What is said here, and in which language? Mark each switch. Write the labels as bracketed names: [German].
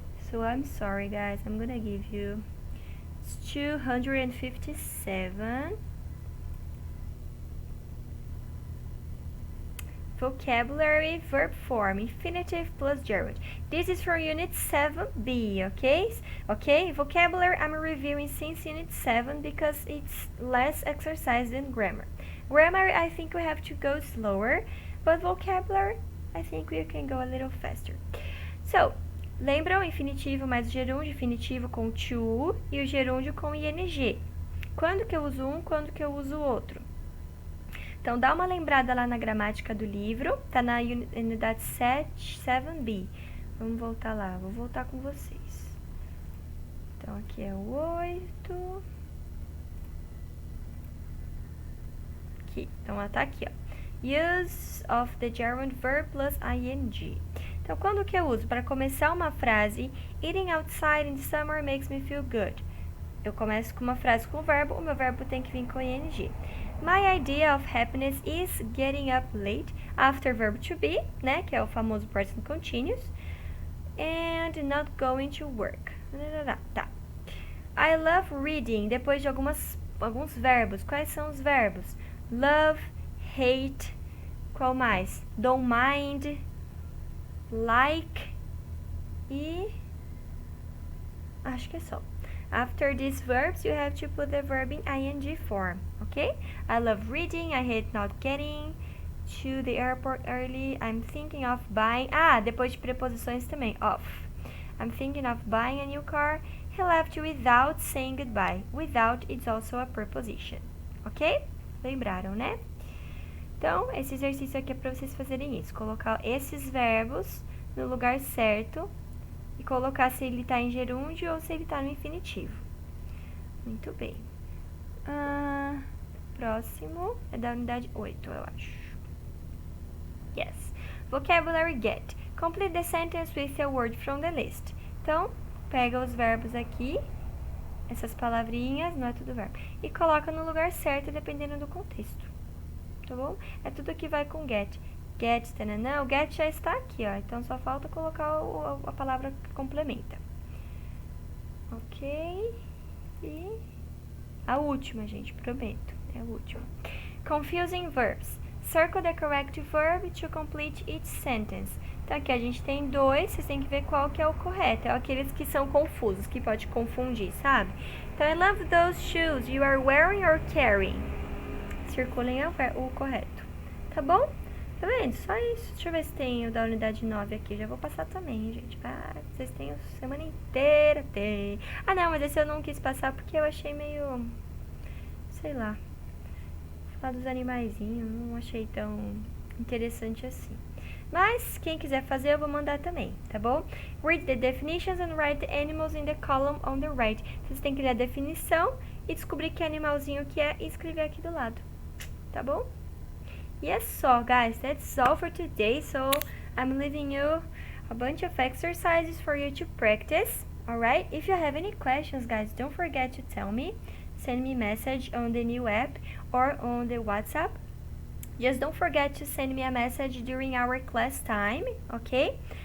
[English] So I'm sorry, guys. I'm gonna give you 257 vocabulary verb form, infinitive plus gerund. This is for unit 7b, okay? Okay, vocabulary I'm reviewing since unit 7 because it's less exercise than grammar. Grammar, I think we have to go slower, but vocabulary, I think we can go a little faster. [Portuguese] So, lembram infinitivo mais gerúndio, infinitivo com to e o gerúndio com ing. Quando que eu uso um, quando que eu uso o outro? Então, dá uma lembrada lá na gramática do livro, tá na unidade 7b. Vamos voltar lá, vou voltar com vocês. Então, aqui é o 8. Aqui, então ela tá aqui, ó. [English] Use of the gerund verb plus ing. [Portuguese] Então, quando que eu uso? Para começar uma frase, [English] eating outside in the summer makes me feel good. [Portuguese] Eu começo com uma frase com o verbo, o meu verbo tem que vir com ing. [English] My idea of happiness is getting up late after verb to be, [Portuguese] né, que é o famoso [English] present continuous, and not going to work. [Portuguese] Tá. [English] I love reading, [Portuguese] depois de alguns verbos. Quais são os verbos? Love, hate, qual mais? [English] Don't mind, like [Portuguese] e acho que é só. [English] After these verbs, you have to put the verb in ing form, okay? I love reading, I hate not getting to the airport early, I'm thinking of buying... [Portuguese] Ah, depois de preposições também, [English] of. I'm thinking of buying a new car, He left without saying goodbye. Without is also a preposition. [Portuguese] Ok? Lembraram, né? Então, esse exercício aqui é para vocês fazerem isso. Colocar esses verbos no lugar certo e colocar se ele está em gerúndio ou se ele está no infinitivo. Muito bem. Próximo é da unidade 8, eu acho. [English] Yes. Vocabulary get. Complete the sentence with a word from the list. [Portuguese] Então, pega os verbos aqui, essas palavrinhas, não é tudo verbo, e coloca no lugar certo, dependendo do contexto. Tá bom? É tudo que vai com get. Get, tananã, o get já está aqui, ó. Então, só falta colocar a palavra que complementa. Ok. E a última, gente, prometo. É a última. [English] Confusing verbs. Circle the correct verb to complete each sentence. [Portuguese] Então, aqui a gente tem dois, vocês têm que ver qual que é o correto. É aqueles que são confusos, que pode confundir, sabe? Então, [English] I love those shoes you are wearing or carrying. [Portuguese] Circulem o correto. Tá bom? Tá vendo? Só isso. Deixa eu ver se tem o da unidade 9 aqui. Já vou passar também, gente. Vocês têm a semana inteira. Tem. Ah, não, mas esse eu não quis passar porque eu achei meio... sei lá. Falar dos animaizinhos, não achei tão interessante assim. Mas, quem quiser fazer, eu vou mandar também, tá bom? [English] Read the definitions and write the animals in the column on the right. [Portuguese] Vocês têm que ler a definição e descobrir que animalzinho que é e escrever aqui do lado. Tá bom? E é só, guys. [English] That's all for today. So, I'm leaving you a bunch of exercises for you to practice. Alright? If you have any questions, guys, don't forget to tell me. Send me a message on the new app or on the WhatsApp. Just don't forget to send me a message during our class time, okay?